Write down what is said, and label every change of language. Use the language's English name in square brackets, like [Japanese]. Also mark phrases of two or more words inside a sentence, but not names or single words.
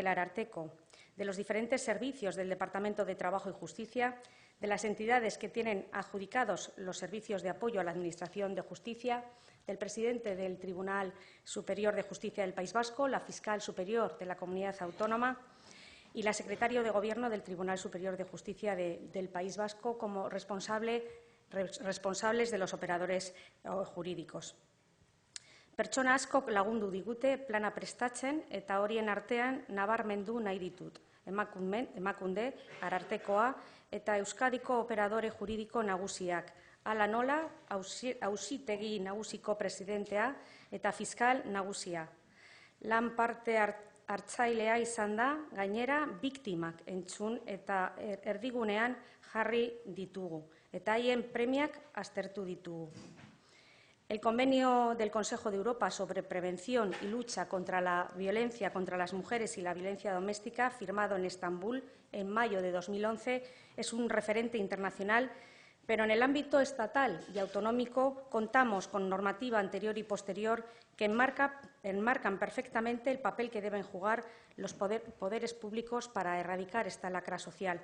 [Spanish] del Ararteko, de los diferentes servicios del Departamento de Trabajo y Justicia, de las entidades que tienen adjudicados los servicios de apoyo a la Administración de Justicia, del presidente del Tribunal Superior de Justicia del País Vasco, la fiscal superior de la Comunidad Autónoma y la secretaria de Gobierno del Tribunal Superior de Justicia del País Vasco como responsables de los operadores jurídicos. [Basque] Pertsona askok lagundu digute plana prestatzen eta horien artean nabarmendu nahi ditut. Emakunde, Arartekoa eta Euskadiko operadore juridiko nagusiak, hala nola auzitegi nagusiko presidentea eta fiskal nagusia. Lan parte hartzailea izan da, gainera, biktimak entzun eta erdigunean jarri ditugu, eta haien premiak aztertu ditugu. [Spanish] El Convenio del Consejo de Europa sobre prevención y lucha contra la violencia contra las mujeres y la violencia doméstica, firmado en Estambul en mayo de 2011, es un referente internacional, pero en el ámbito estatal y autonómico contamos con normativa anterior y posterior que enmarcan perfectamente el papel que deben jugar los poderes públicos para erradicar esta lacra social.